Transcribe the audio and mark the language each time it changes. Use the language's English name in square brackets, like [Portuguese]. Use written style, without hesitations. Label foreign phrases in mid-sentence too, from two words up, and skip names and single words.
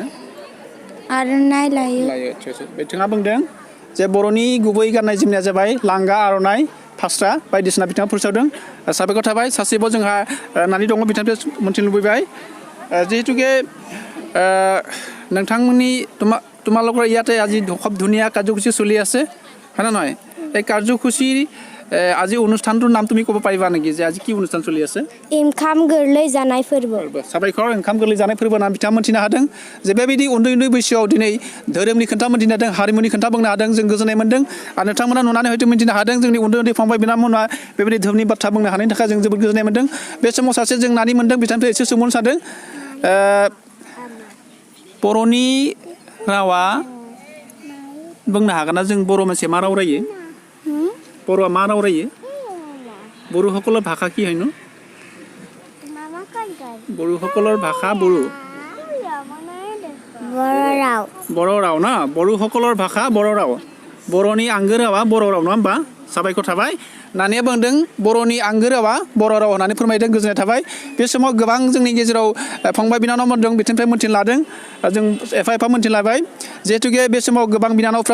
[Bodo] आर'नाइ लायो बिथाङा बुंदों जे बर'नि गुबै गाननाय जोमनाया जाबाय लांगा आर'नाइ फास्रा बायदिसिना बिथाङा फोसावदों साबायखर थाबाय सासेबाव जोंहा नानि दङ बिथांनिफ्राय मोनथिनो लुबैबाय जिहेतुके नोंथांमोननि [Assamese] তোমালোকৰ ইয়াতে আজি খুব ধুনীয়া কাৰ্যসূচী চলি আছে হয়নে নহয় এই কাৰ্যসূচী আজি অনুষ্ঠানটোৰ নাম তুমি ক'ব পাৰিবা নেকি যে আজি কি অনুষ্ঠান চলি আছে [Bodo] ओंखाम गोरलै जानाय फोरबो साबायखर ओंखाम गोरलै जानाय फोरबो होनना बिथाङा मोनथिनो हादों जे बेबायदि उन्दै उन्दै बैसोआव दिनै धोरोमनि खोथा मोनथिनो हादों हारिमुनि खोथा बुंनो हादों जों गोजोननाय मोन्दों आरो नोंथांमोना नुनानै हयथ' मिन्थिनो हादों जोंनि उन्दै उन्दै फंबाय बिनानावमोना बेबायदि धोरोमनि बाथ्रा बुंनो हानायनि थाखाय जों जोबोद गोजोननाय मोन्दों बे समाव सासे जों नानि मोन्दों बिथांनिफ्राय एसे सोंहरनो सानदों बर'नि रावा बुंनो हागोन ना जों बर' मानसिया मा राव रायो बर'आ मा राव रायो [Assamese] बर'সকলৰ ভাষা কি হয়নো বড়োসকলৰ ভাষা বড়ো [Bodo] बर' राव ना बर'সকলৰ भाषा बर' राव बर'नि आंगो रावा बर' राव नङा होमबा साबायखर थाबाय नानिया बुंदों बर'नि आंगो रावा बर' राव होननानै फोरमायदों गोजोननाय थाबाय बे समाव गोबां जोंनि गेजेराव फंबाय बिनानावमोन दं बिथांनिफ्राय मोनथिनो लादों जों एफा एफा मोनथिनो लाबाय जिहेतुके बे समाव गोबां बिनानावफ्रा